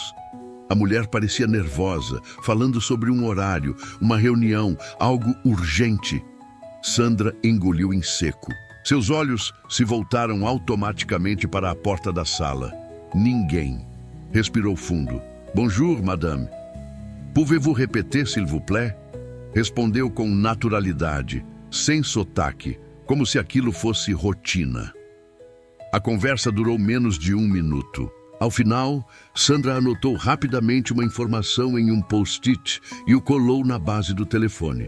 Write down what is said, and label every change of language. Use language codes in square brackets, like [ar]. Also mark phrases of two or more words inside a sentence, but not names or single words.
[pt] A mulher parecia nervosa, falando sobre um horário, uma reunião, algo urgente. Sandra engoliu em seco. Seus olhos se voltaram automaticamente para a porta da sala. Ninguém. Respirou fundo. [fr] Bonjour, madame. Pouvez-vous répéter, s'il vous plaît? [pt] Respondeu com naturalidade, sem sotaque, como se aquilo fosse rotina. A conversa durou menos de 1 minuto. Ao final, Sandra anotou rapidamente uma informação em um post-it e o colou na base do telefone.